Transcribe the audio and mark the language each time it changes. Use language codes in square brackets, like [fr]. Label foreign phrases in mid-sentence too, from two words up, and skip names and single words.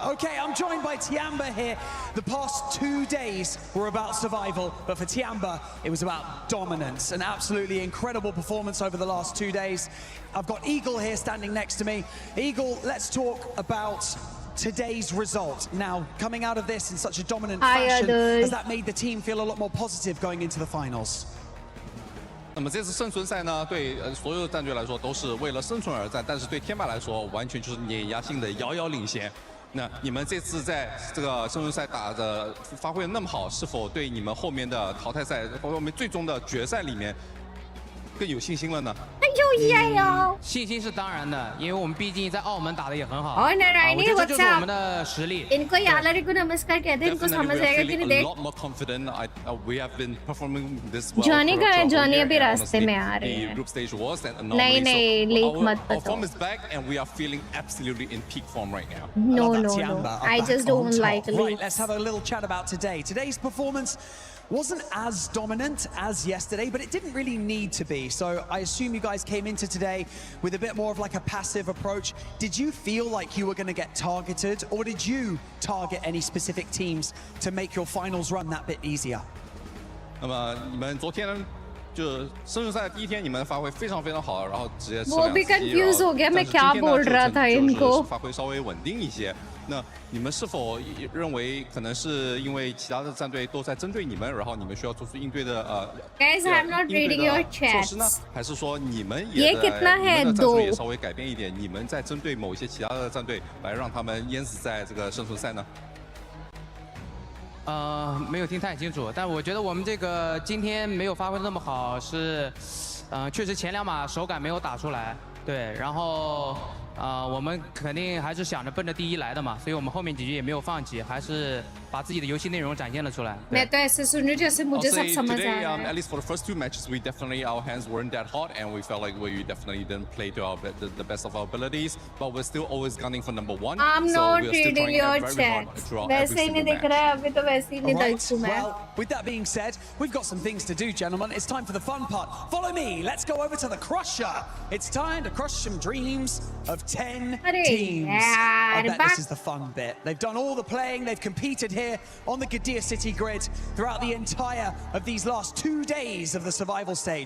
[en] Okay, I'm joined by Tiamba here. The past 2 days were about survival, but for Tiamba, it was about dominance. An absolutely incredible performance over the last 2 days. I've got Eagle here standing next to me. Eagle, let's talk about today's result. Now, coming out of this in such a dominant fashion, has that made the team feel a lot more positive going into the finals? [zh] 那么这次生存赛呢，对所有战队来说都是为了生存而战，但是对天霸来说，完全就是碾压性的遥遥领先。那你们这次在这个生存赛打的发挥的那么好，是否对你们后面的淘汰赛，包括我们最终的决赛里面更有信心了呢？哎呦呀呀！信心是当然的，因为我们毕竟在澳门打得也很好。 [hi] और नारायणी [zh] 我觉得这就是我们的实力。 [hi] इनको यालरी को नमस्कार कहते हैं, इनको समझ आएगा कि नहीं देख। जॉनी का है, जॉनी अभी रास्ते में आ रहे हैं। नहीं नहीं लीक मत बताओ। [en] No, I just don't like leaks. Right, let's have a little chat about today. Today's performance wasn't as dominant as yesterday, but it didn't really need to be. So I assume you guys came into today with a bit more of like a passive approach. Did you feel like you were going to get targeted, or did you target any specific teams to make your finals run that bit easier? [zh] 那么你们昨天就生日赛第一天，你们发挥非常非常好，然后直接吃 [hi] वो भी confuse हो गया मैं क्या बोल रहा था इनको。 [zh] 发挥稍微稳定一些。那你们是否认为可能是因为其他的战队都在针对你们，然后你们需要做出应对的 [en] Guys, I'm not reading your [zh] 措施呢？ [en] chats. [zh] 还是说你们也你们的战术也稍微改变一点，你们在针对某一些其他的战队来让他们淹死在这个生存赛呢？没有听太清楚，但我觉得我们这个今天没有发挥那么好，是，确实前2码手感没有打出来，对，然后。我们肯定还是想着奔着第1来的嘛，所以我们后面几局也没有放弃，还是把自己的游戏内容展现了出来。 [hi] मैं तो ऐसे सुन रही जैसे मुझे सब समझ आ रहा है। [en] At least for the first 2 matches, we definitely our hands weren't that hot, and we felt like we definitely didn't play to the best of our abilities, but we're still always gunning for number 1. I'm not reading your chat. [hi] वैसे ही नहीं दिख रहा है अभी तो वैसे ही नहीं देखूँ मैं। [en] Well, with that being said, we've got some things to do, gentlemen. It's time for the fun part. Follow me. Let's go over to the Crusher. It's time to crush some dreams of 10 teams. I bet this is the fun bit. They've done all the playing. They've competed here on the Gadir City grid throughout the entire of these last 2 days of the survival stage.